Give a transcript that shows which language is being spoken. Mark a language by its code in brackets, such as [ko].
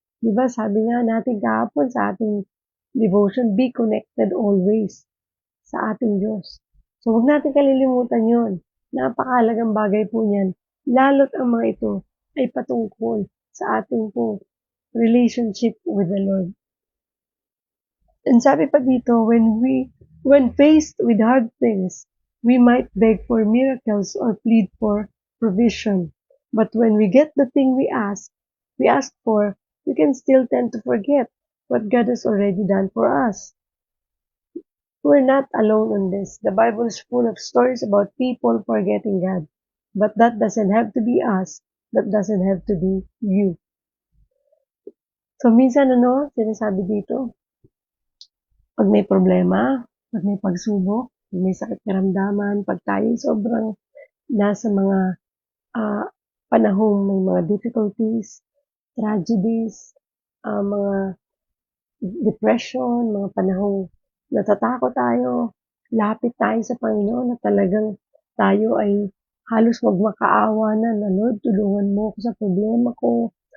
[tl] Diba sabi nga natin kahapon sa ating devotion, [en] be connected always [tl] sa ating Diyos. So huwag natin kalilimutan yon. Napakahalagang bagay po niyan. Lalo't ang mga ito ay patungkol sa ating po [en] relationship with the Lord. And [tl] sabi pa dito, [en] when faced with hard things, we might beg for miracles or plead for provision. But when we get the thing we ask for, we can still tend to forget what God has already done for us. We're not alone on this. The Bible is full of stories about people forgetting God. But that doesn't have to be us. That doesn't have to be you. [tl] So minsan sinasabi dito, pag may problema, pag may pagsubok, pag may sakit karamdaman, pag tayo sobrang nasa mga panahong may mga difficulties, tragedies, mga depression, mga panahong natatakot tayo, lapit tayo sa Panginoon na talagang tayo ay halos magmakaawa na Lord, tulungan mo ako sa problema ko.